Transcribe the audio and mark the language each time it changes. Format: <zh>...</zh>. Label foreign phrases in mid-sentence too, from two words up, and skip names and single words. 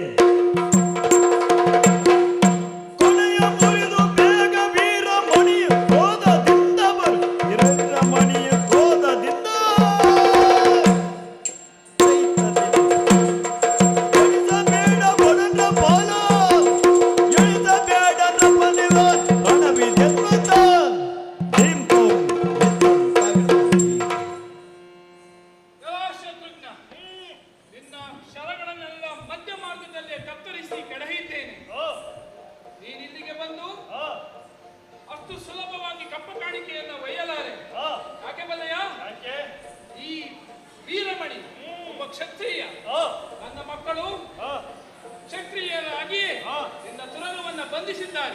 <kn>ಕೊನೆಯ ಮುರಿದು ಬೇಗ ವೀರಮಣಿಯ ಕ್ರೋಧದಿಂದ ಬರು ವೀರಮಣಿಯ ಕ್ರೋಧದಿಂದ ಎಳಿಸಬೇಡ ಬಡನ ಬಾಲ ಎಳಿಸಬೇಡ ನಮ್ಮನಿವ ಹಣವಿ ಜನ್ಮದ ನಿನ್ನ ಶರಗಳನ್ನೆಲ್ಲ ಮಧ್ಯ ಮಾರ್ಗದಲ್ಲೇ ಕತ್ತರಿಸಿ ಕೆಡಹಿದ್ದೇನೆ. ನೀನಿಲ್ಲಿಗೆ ಬಂದು ಅಷ್ಟು ಸುಲಭವಾಗಿ ಕಪ್ಪ ಕಾಣಿಕೆಯನ್ನು ಒಯ್ಯಲಾರೆ. ಯಾಕೆ ಬಲ್ಲಯ್ಯ? ಈ ವೀರಮಣಿ ಒಬ್ಬ ಕ್ಷತ್ರಿಯ. ನನ್ನ ಮಕ್ಕಳು ಕ್ಷತ್ರಿಯರಾಗಿ ನಿನ್ನ ತುರಗವನ್ನ ಬಂಧಿಸಿದ್ದಾರೆ.</kn>